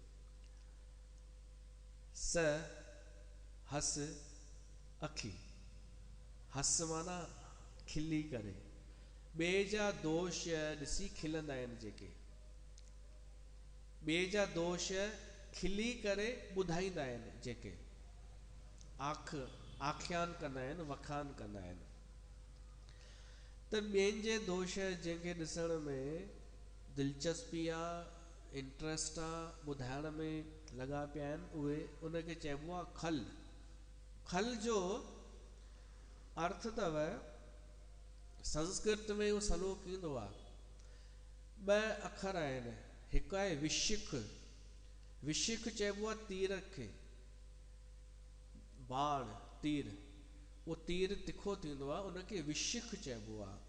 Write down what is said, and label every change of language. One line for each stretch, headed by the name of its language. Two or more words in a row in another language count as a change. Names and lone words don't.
Sindhi: स हस अखी, हस माना खिली करे, ॿिए जा दोष ॾिसी खिलंदा आहिनि जेके, ॿिए जा दोष खिली करे ॿुधाईंदा आहिनि जेके, आख्यान कंदा आहिनि, वखान कंदा आहिनि। त ॿियनि जे दोष जंहिंखे ॾिसण में दिलचस्पी आहे, इंट्रस्ट आहे, ॿुधाइण में लॻा पिया आहिनि, उहे उनखे चइबो आहे खल। खल जो अर्थ अथव, संस्कृत में उहो सलोक ईंदो आहे, ॿ अखर आहिनि, हिकु आहे विशिख, विशिख चइबो आहे तीर खे, बाण तीर, उहो तीर तिखो थींदो आहे उनखे विशिख चइबो आहे।